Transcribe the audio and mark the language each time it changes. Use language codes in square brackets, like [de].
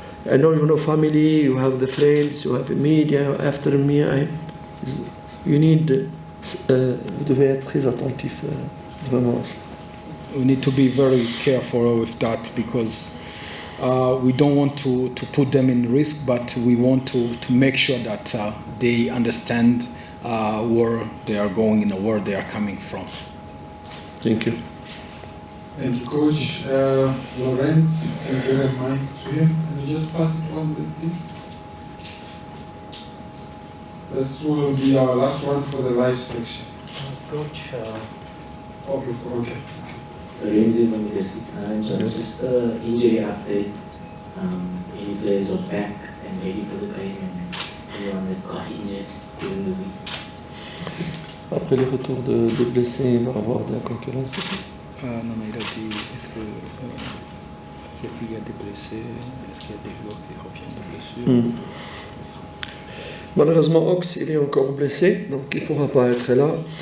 [en] I know family. You have the friends. You have the media. After me, you need [fr] Vous devez être très attentif vraiment à ça. [en] We need to be very careful with that because we don't want to put them in risk, but we want to make sure that they understand where they are going and where they are coming from. Thank you. Thank you, Coach. Lorenz, can you give a mic to him? Can you just pass it on, please? This will be our last one for the live section. Coach. Okay. Lindsay from just injury update. Any players are back and ready for the game, and anyone that got injured during the week. [fr] Après les retours de blessés, il va y avoir de la concurrence aussi. Non, mais il a dit, est-ce que il y a des blessés, est-ce qu'il y a des joueurs qui reviennent de blessure? Malheureusement, Ox, il est encore blessé, donc il ne pourra pas être là.